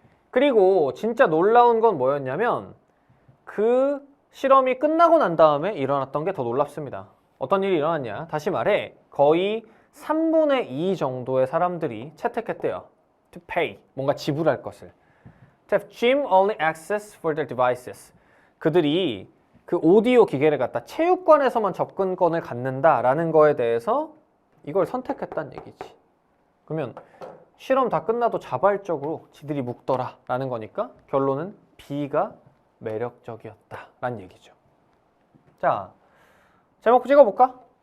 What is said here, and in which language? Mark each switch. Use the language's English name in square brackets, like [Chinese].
[Korean] 그리고 진짜 놀라운 건 뭐였냐면 그 실험이 끝나고 난 다음에 일어났던 게 더 놀랍습니다. 어떤 일이 일어났냐? 다시 말해 거의 3분의 2 정도의 사람들이 채택했대요. [English] To pay, [Korean] 뭔가 지불할 것을. [English] To have gym only access for their devices. [Korean] 그들이 그 오디오 기계를 갖다 체육관에서만 접근권을 갖는다라는 거에 대해서 이걸 선택했다는 얘기지. 그러면 실험 다 끝나도 자발적으로 지들이 묶더라라는 거니까 결론은 B가 매력적이었다라는 얘기죠. 자, 제목 찍어볼까?